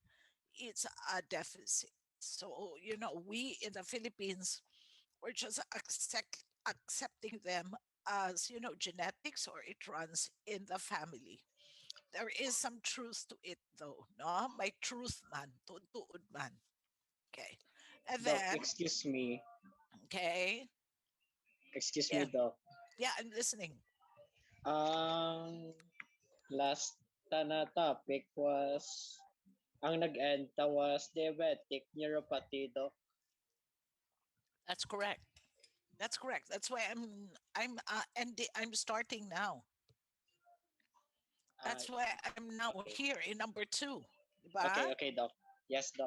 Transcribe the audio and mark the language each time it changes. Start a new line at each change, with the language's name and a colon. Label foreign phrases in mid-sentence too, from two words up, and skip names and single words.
English: It's a deficit. So, we in the Philippines, we're just accepting them as, genetics, or it runs in the family. There is some truth to it though, no?
Cebuano: May truth man, tuod man. Okay. And
English: Doc, then, okay. excuse me, Yeah. Doc. Yeah, I'm listening. Ang last na topic was, ang nag-end was diabetic neuropathy, Doc. That's correct. That's correct. That's why I'm starting now. Ah, That's why I'm now okay. here in number 2. Okay, Diba? okay, Doc. Yes, Doc.